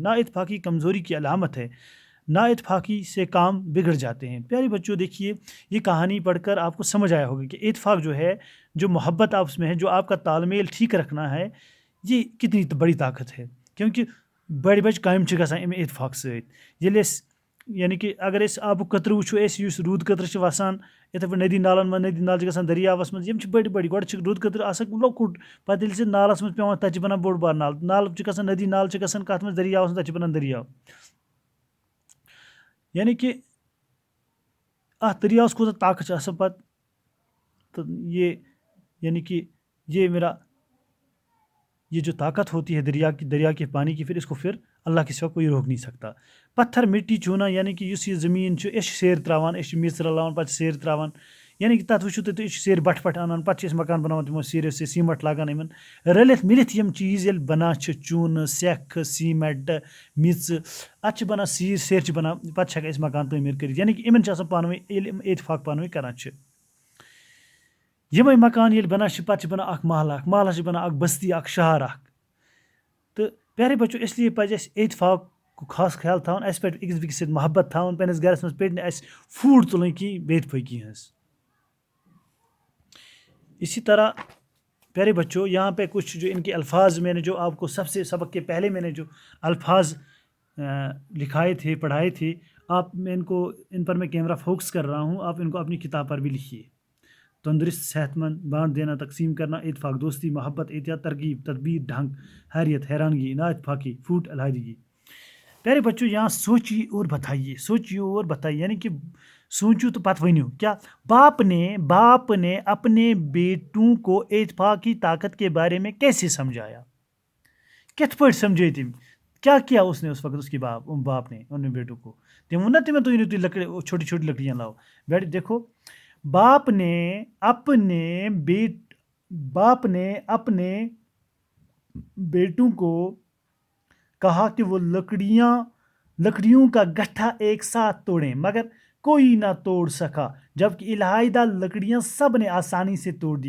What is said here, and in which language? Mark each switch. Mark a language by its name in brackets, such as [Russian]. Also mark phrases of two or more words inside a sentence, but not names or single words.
[Urdu] نا اتفاقی کمزوری کی علامت ہے، نا اتفاقی سے کام بگڑ جاتے ہیں۔ پیارے بچوں، دیکھیے، یہ کہانی پڑھ کر آپ کو سمجھ آیا ہوگا کہ اتفاق جو ہے، جو محبت آپس میں ہے، جو آپ کا تال میل ٹھیک رکھنا ہے، یہ کتنی بڑی طاقت ہے۔ [Kashmiri] کیونکہ بڑی بچ کام گژھان امہِ اتفاق سۭتۍ۔ ییٚلہِ أسۍ [Urdu] یعنی کہ اگر [Kashmiri] أسۍ آبُک قطرٕ وٕچھو، أسۍ یُس روٗد قطرٕ چھِ وسان یِتھَے پٲٹھۍ ندی نالن منٛز، ندی نالہٕ چھِ گژھان دٔریاوَس منٛز، یِم چھِ بٔڑۍ بٔڑۍ، گۄڈٕ چھِ روٗد قطرٕ آسان لۄکُٹ، پَتہٕ ییٚلہِ سُہ نالَس منٛز پیٚوان، تَتہِ چھِ بَنان بوٚڑ بار نالہٕ، نالہٕ چھِ گژھان ندی نالہٕ چھِ گژھان کَتھ منٛز، دٔریاوَس منٛز، تَتہِ چھِ بَنان دٔریاو۔ [Urdu] یعنی کہ [Kashmiri] اَتھ دٔریاوَس کوٗتاہ طاقت چھُ آسان پَتہٕ، تہٕ [Urdu] یہ یعنی کہ یہ جو طاقت ہوتی ہے دریا کے پانی کی، پھر اللہ کے سوا کوئی روک نہیں سکتا۔ پتھر، مٹی، چونا، یعنی کہ اس یہ [Kashmiri] زمین سیر تراوان، میژ رلاوان، پتہ سیر تراوان، یعنی کہ تَتھ وٕچھو تُہۍ سیر بٹھ پٮ۪ٹھ اَنان، پتہٕ چھِ أسۍ مکان بناوان تِمو سیریو سۭتۍ، سیٖمٹ لاگان یِمن، رٔلِتھ مِلِتھ یِم چیٖز ییٚلہِ بنان چھِ، چوٗنہٕ، سٮ۪کھ، سیٖمٹ، میٚژ، اَتھ چھِ بنان سیر چھِ بنان، پتہٕ چھِ ہٮ۪کان أسۍ مکان تعمیٖر کٔرِتھ۔ [Urdu] یعنی کہ [Kashmiri] یِمن چھِ آسان پانہٕ ؤنۍ، ییٚلہِ یِم اتفاق پانہٕ ؤنۍ کران چھِ، یِمے مکان ییٚلہِ بنان چھِ، پتہٕ چھِ بنان اکھ محلہ چھِ بنان اکھ بستی، اکھ شہر اکھ۔ تہٕ [Urdu] پیارے بچو، اس لیے [Kashmiri] پزِ اَسہِ اتفاق کو خاص خیال تھاوُن، اَسہِ پٮ۪ٹھ أکِس بیٚکِس سۭتۍ محبت تھاوُن، پنٛنِس گرس منٛز پیٚٹھۍ نہٕ اَسہِ پھوٗٹ تُلٕنۍ کِہیٖنۍ بے اتفٲقی ہٕنٛز۔ [Urdu] اسی طرح پیارے بچوں، یہاں پہ کچھ جو ان کے الفاظ میں نے جو آپ کو سبق کے پہلے میں نے جو الفاظ لکھائے تھے، پڑھائے تھے، ان پر میں کیمرہ فوکس کر رہا ہوں، آپ ان کو اپنی کتاب پر بھی لکھیے۔ تندرست، صحت مند، بانٹ دینا، تقسیم کرنا، اتفاق، دوستی، محبت، احتیاط، ترغیب، تدبیر، ڈھنگ، حیریت، حیرانگی، نا اتفاقی، پھوٹ، علیحدگی۔ پیارے بچوں، یہاں سوچیے اور بتائیے، یعنی کہ [Kashmiri] سوچو تو پتہ ونیو [Urdu] کیا باپ نے اپنے بیٹوں کو اتفاق کی طاقت کے بارے میں کیسے سمجھایا، [Kashmiri] کت پٲٹھۍ سمجھے تم، [Urdu] کیا کیا اس نے اس وقت، اس کے باپ نے ان بیٹوں کو، [Kashmiri] تم ون نا [Urdu] تمہیں تو چھوٹی چھوٹی لکڑیاں لاؤ۔ دیکھو، باپ نے اپنے بیٹوں کو کہا کہ وہ لکڑیوں کا گٹھا ایک ساتھ توڑیں، مگر کوئی نہ توڑ سکا، جبکہ علیحدہ لکڑیاں سب نے آسانی سے توڑ دی۔